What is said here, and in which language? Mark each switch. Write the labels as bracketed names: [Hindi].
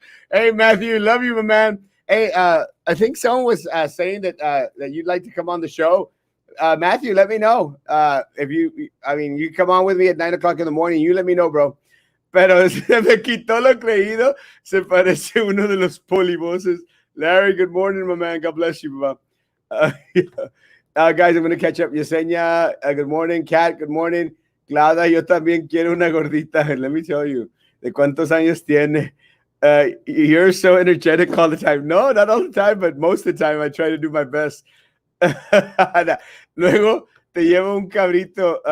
[English] Hey, Matthew, love you, my man. Hey, I think someone was saying that you'd like to come on the show. Matthew, let me know. If you, I mean, you come on with me at 9 o'clock in the morning. You let me know, bro. [Spanish] Pero se me quitó lo creído. Se parece uno de los polivoces. [English] Larry, good morning, my man. God bless you, bro. Yeah. Guys, I'm going to catch up. Yesenia, good morning. Kat, good morning. [Spanish] Claudia, yo también quiero una gordita. [English] Let me tell you. [Spanish] ¿De cuántos años tiene? [English] You're so energetic all the time. No, not all the time, but most of the time I try to do my best. [Spanish] Luego te llevo un cabrito.